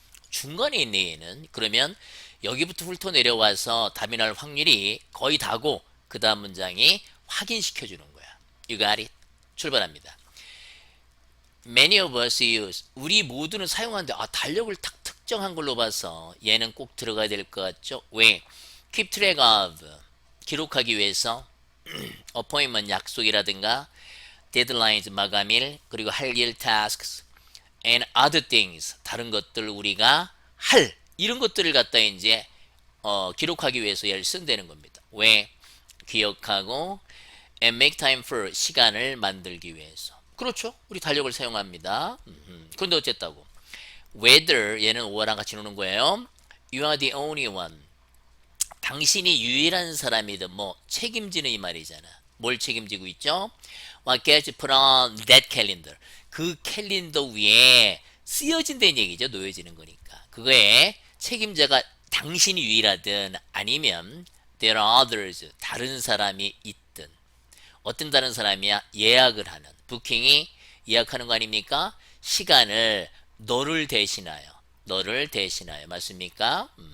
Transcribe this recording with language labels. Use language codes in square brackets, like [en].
[ko] 중간에 있는 얘는 그러면 여기부터 훑어 내려와서 답이 날 확률이 거의 다고, 그 다음 문장이 확인시켜 주는 거야. [en] You got it? [ko] 출발합니다. [en] Many of us use, [ko] 우리 모두는 사용하는데, 달력을 딱 특정한 걸로 봐서 얘는 꼭 들어가야 될 것 같죠? 왜? [en] Keep track of, [ko] 기록하기 위해서. appointment, 약속이라든가. deadlines, 마감일. 그리고 할 일, tasks. [en] and other things, [ko] 다른 것들 우리가 할, 이런 것들을 갖다 이제 기록하기 위해서 얘를 쓴다는 겁니다. 왜? 기억하고 [en] and make time for, [ko] 시간을 만들기 위해서. 그렇죠. 우리 달력을 사용합니다. 그런데 어쨌다고? whether, 얘는 오어랑 같이 노는 거예요. [en] You are the only one, [ko] 당신이 유일한 사람이든 뭐 책임지는 이 말이잖아. 뭘 책임지고 있죠? [en] What gets put on that calendar, [ko] 그 캘린더 위에 쓰여진다는 얘기죠. 놓여지는 거니까. 그거에 책임자가 당신이 유일하든 아니면 [en] there are others, [ko] 다른 사람이 있든. 어떤 다른 사람이야? 예약을 하는, 부킹이 예약하는 거 아닙니까? 시간을 너를 대신하여, 너를 대신하여, 맞습니까?